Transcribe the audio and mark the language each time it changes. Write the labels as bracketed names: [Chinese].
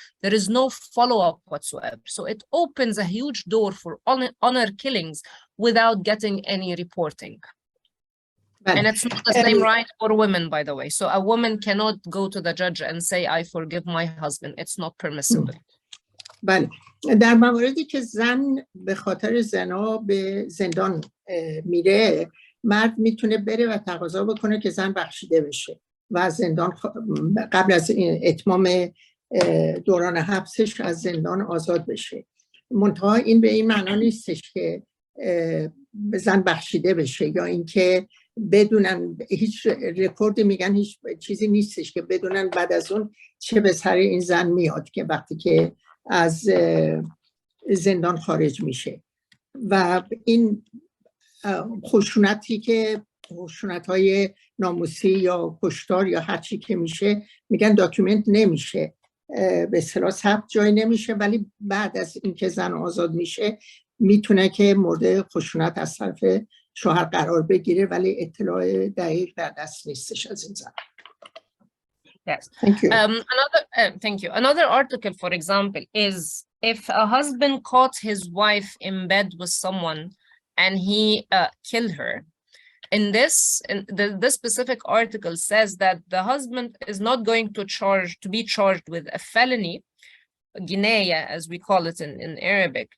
[English] There is no follow-up whatsoever. So it opens a huge door for honor killings without getting any reporting. And it's not the same right for women, by the way. So a woman cannot go to the judge and say, I forgive my husband. It's not permissible. [Persian] بله. در مواردی که زن به خاطر زنا به زندان میره، مرد میتونه بره و تقاضا بکنه که زن بخشیده بشه و از زندان قبل از اتمام دوران حبسش از زندان آزاد بشه. منتها این به این معنا نیستش که زن بخشیده بشه یا اینکه بدونن، هیچ رکوردی میگن هیچ چیزی نیستش که بدونن بعد از اون چه به سر این زن میاد که وقتی که از زندان خارج میشه. و این خشونتی که خشونت‌های ناموسی یا کشتار یا هر چی که میشه، میگن [English] document [Persian] نمیشه، به اصطلاح ثبت جای نمیشه، ولی بعد از اینکه زن آزاد میشه میتونه که مورد خشونت از طرف شوهر قرار بگیره، ولی اطلاع دقیق در دست نیستش از این زن. [English] Yes. Thank you. Thank you. Another article, for example, is if a husband caught his wife in bed with someone and he killed her. In this, this specific article says that the husband is not going to be charged with a felony, Ginaya, as we call it in Arabic.